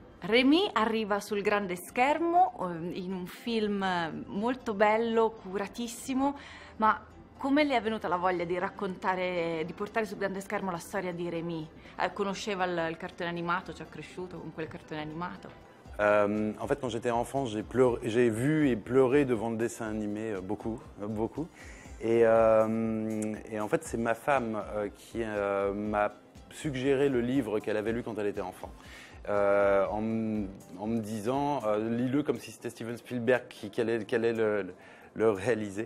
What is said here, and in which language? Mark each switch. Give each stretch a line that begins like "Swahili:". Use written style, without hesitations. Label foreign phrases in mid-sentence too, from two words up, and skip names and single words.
Italian: Rémi arriva sul grande schermo in un film molto bello, curatissimo, ma come le è venuta la voglia di raccontare, di portare sul grande schermo la storia di Rémi? Conosceva il cartone animato, ci è cresciuto con quel cartone animato?
French: En fait, quand j'étais enfant, j'ai vu et pleuré devant le dessin animé beaucoup, beaucoup. Et en fait, c'est ma femme qui m'a suggéré le livre qu'elle avait lu quand elle était enfant. En me disant, lis-le comme si c'était Steven Spielberg qui allait le réaliser.